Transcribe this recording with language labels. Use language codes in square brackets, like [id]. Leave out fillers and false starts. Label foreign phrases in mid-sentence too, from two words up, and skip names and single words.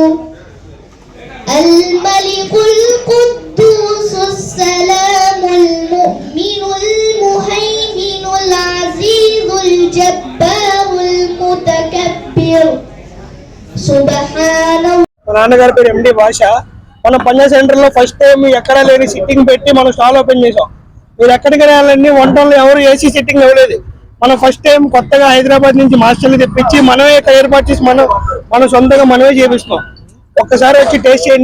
[ar] الملك القدوس السلام المؤمن المهيمن العزيز الجبار المتكبر سبحان الله. [te] నాన్నగారి పేరు ఎండి భాష. మనం పంజాబ్ సెంటర్ లో [en] first time [te] ఎక్కడా లేని సిట్టింగ్ పెట్టి మనం [en] stall open [te] చేసాం. మీరు ఎక్కడికి వెళ్ళాలని 1 టౌన్ లో ఎవరు [en] AC sitting [te] ఇవ్వలేదు. మనం [en] first time [te] కొత్తగా హైదరాబాద్ నుంచి మాస్టర్లు తెప్పించి మనమే ఏర్పాటు చేసి మనం సొంతంగా మనమే చేపిస్తాం. ఒక్కసారి వచ్చి టేస్ట్ చేయండి.